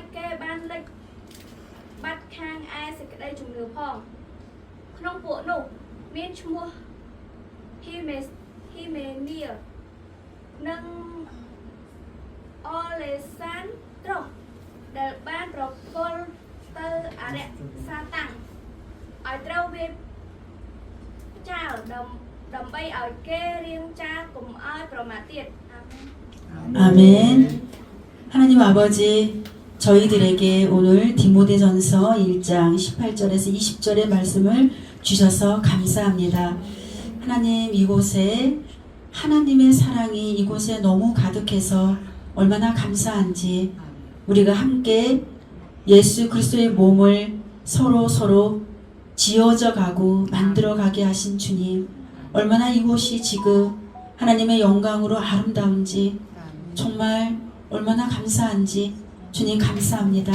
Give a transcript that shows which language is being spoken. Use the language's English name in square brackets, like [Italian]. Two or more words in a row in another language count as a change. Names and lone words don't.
[Khmer] គេបានលិចបាត់ខាងឯសេចក្តីជំនឿផងក្នុងពួកនោះមានឈ្មោះហ៊ីមេនីនិងអូលេសានត្រុសដែលបានប្រគល់ទៅអរិយសាតាំងឲ្យត្រូវវាចោលដើម្បីឲ្យគេរៀងចាលកុំឲ្យប្រមាថទៀត [Korean] 아멘. 하나님 아버지, 저희들에게 오늘 디모데전서 1장 18절에서 20절의 말씀을 주셔서 감사합니다. 하나님, 이곳에 하나님의 사랑이 이곳에 너무 가득해서 얼마나 감사한지 우리가 함께 예수 그리스도의 몸을 서로 지어져 가고 만들어 가게 하신 주님, 얼마나 이곳이 지금 하나님의 영광으로 아름다운지 정말 얼마나 감사한지 주님 감사합니다.